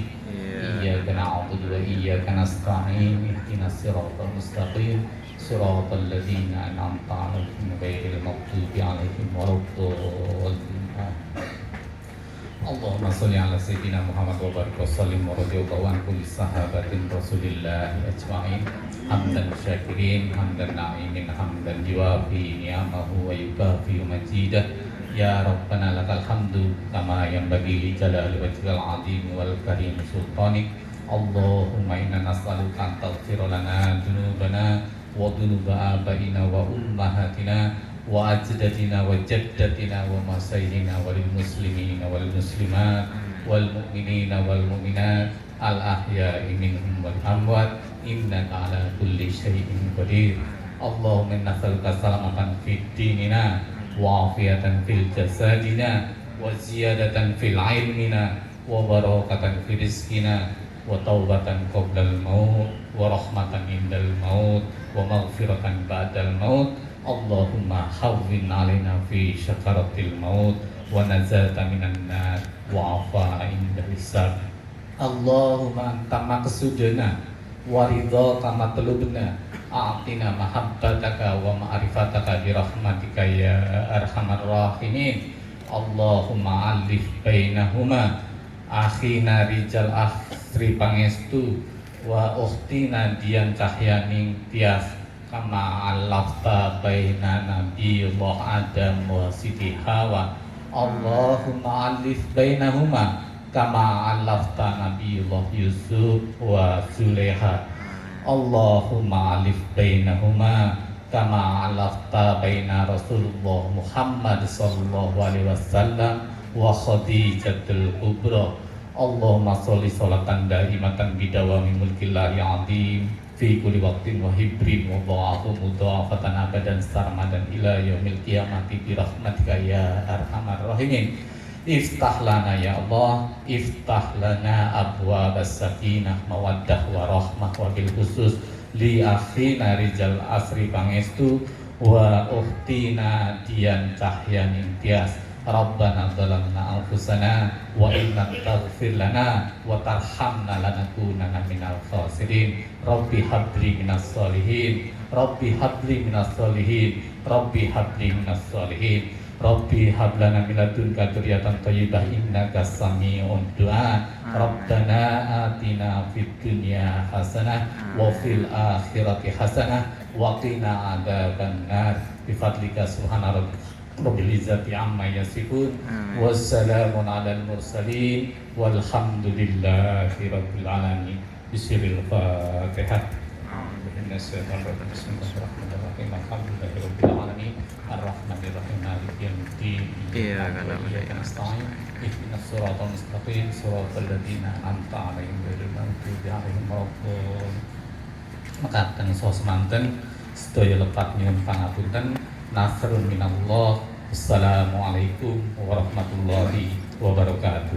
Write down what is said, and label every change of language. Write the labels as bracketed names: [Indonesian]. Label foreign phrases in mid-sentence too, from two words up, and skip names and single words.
[Arabic] إياك نعبد وإياك نستعين اهدنا الصراط المستقيم صراط الذين أنعمت عليهم غير المغضوب عليهم ولا الضالين. اللهم صل على سيدنا محمد وبارك وسلم ورضي الله عن كل صحابة رسول الله أجمعين. حمدا شاكرين حمدا ناعمين حمدا يوافي نعمه ويكافئ مزيده. يا ربنا لك الحمد كما ينبغي لجلال وجهك العظيم والكريم سلطانك. اللهم إنا نسألك أن تغفر لنا ذنوبنا وذنوب آبائنا وأمهاتنا وأجدادنا وجداتنا وأسيادنا وللمسلمين والمسلمات والمؤمنين والمؤمنات الأحياء منهم والأموات إنك على كل شيء قدير. اللهم إنا نسألك سلامة في ديننا وعافية في جسدنا وزيادة في علمنا وبركة في رزقنا وتوبة قبل الموت ورحمة عند الموت ومغفرة بعد الموت. اللهم هون علينا في سكرات الموت والنجاة من النار والعفو عند الحساب. اللهم أنت مقصودنا ورضاك مطلوبنا أعطنا محبتك ومعرفتك برحمتك يا أرحم الراحمين. اللهم ألف بينهما أخينا rijal akhri pangestu وأختنا dian cahyaning tias كما ألفت بين نبي الله Adam wa Siti Hawa. اللهم ألف بينهما كما ألفت نبي الله Yusuf wa Zulaiha. اللهم ألف بينهما كما ألفت بين رسول الله Muhammad صلى الله عليه وسلم و Khadijatul Kubra. اللهم صل صلاة دائمة بدوام ملك الله العظيم في كل وقت وحين وضاعف مضاعفة أبدا سرمدا إلى يوم القيامة برحمتك يا أرحم الراحمين. افتح لنا يا الله افتح لنا أبواب السكينة والمودة والرحمة وبالخصوص لأخينا rijal asri pangestu وأختنا dian cahyaning tias. ربنا ظلمنا أنفسنا وإن لم تغفر لنا وترحمنا لنكونن من الخاسرين. رب هب لي من الصالحين رب هب لي من الصالحين رب هب لي من الصالحين. رب هب لنا من لدنك ذرية طيبة إنك سميع الدعاء. ربنا آتنا في الدنيا حسنة وفي الآخرة حسنة وقنا عذاب النار بفضلك سبحان رب العزة عما يصفون. والسلام على المرسلين والحمد لله رب العالمين. بسم الله الفاتحة. بسم الله الرحمن الرحيم الحمد لله رب العالمين. الرحمن الرحيم مالك يوم الدين. إياك نعبد وإياك نستعين اهدنا الصراط المستقيم. صراط الذين أنعمت عليهم غير المغضوب عليهم ولا الضالين. [Javanese] Mekaten saha semanten sedaya lepat nyuwun pangapunten. [Arabic] نصر من الله. السلام عليكم ورحمة الله وبركاته.